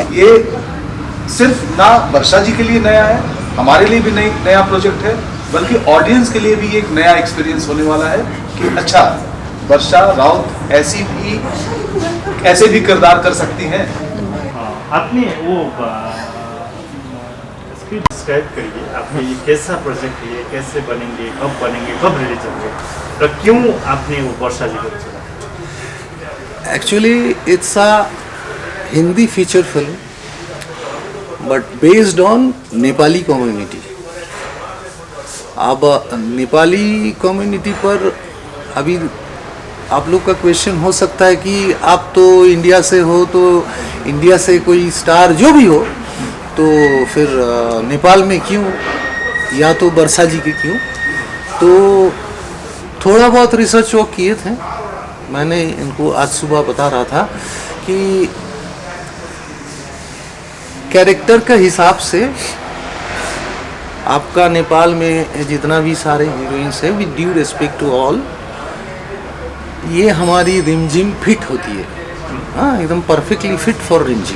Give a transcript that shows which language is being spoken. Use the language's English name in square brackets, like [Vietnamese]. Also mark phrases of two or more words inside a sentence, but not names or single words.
[Hindi] ये सिर्फ ना वर्षा जी के लिए नया है, हमारे लिए भी नया प्रोजेक्ट है, बल्कि ऑडियंस के लिए भी एक नया एक्सपीरियंस होने वाला है कि अच्छा वर्षा राउत ऐसे भी किरदार कर सकती हैं। हाँ, आपने वो [English] script describe [Hindi] करिए, आपके ये कैसा प्रोजेक्ट है, ये कैसे बनेंगे, कब रिलीज होंगे, और क्यों आपने वो वर्षा जी को चुना? [English] Actually, it's a Hindi feature film, but based on Nepali community. [Hindi] अब [English] Nepali community [Hindi] पर अभी आप लोग का क्वेश्चन हो सकता है कि आप तो इंडिया से हो, तो इंडिया से कोई स्टार जो भी हो तो फिर नेपाल में क्यों, या तो वर्षा जी के क्यों। तो थोड़ा बहुत रिसर्च वो किए थे, मैंने इनको आज सुबह बता रहा था कि कैरेक्टर का हिसाब से आपका नेपाल में जितना भी सारे हीरोइंस है, [English] with due respect to all, [Hindi] ये हमारी रिमझिम फिट होती है, हाँ एकदम [English] perfectly fit for Rimjhim.